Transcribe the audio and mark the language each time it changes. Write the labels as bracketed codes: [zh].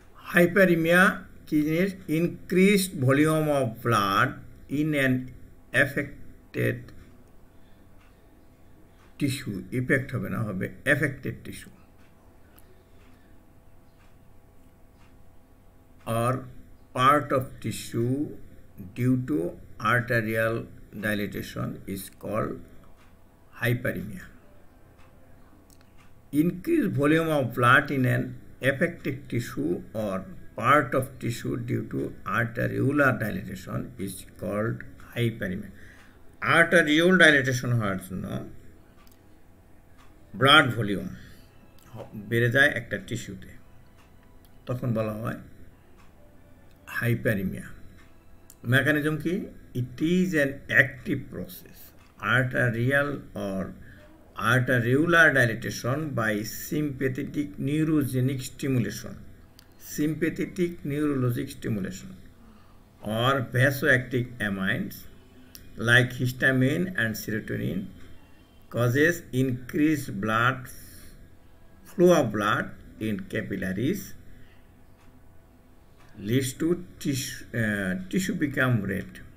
[en] Hyperemia কি জিনিস? Increased volume of blood in an affected tissue, [bn] effect হবে না, হবে [en] Affected tissue, or part of tissue due to arterial dilatation is called hyperemia. Increased volume of blood in an affected tissue or part of tissue due to arteriolar dilatation is called hyperemia. [bn] Arterial dilatation হওয়ার জন্য blood volume বেড়ে যায় একটা টিস্যুতে, তখন বলা হয় hyperemia. Mechanism কি? [en] It is an active process, arterial or arteriolar dilatation by sympathetic neurogenic stimulation, sympathetic neurologic stimulation, or vasoactive amines like histamine and serotonin causes increased blood flow of blood in capillaries, leads to tissue become red.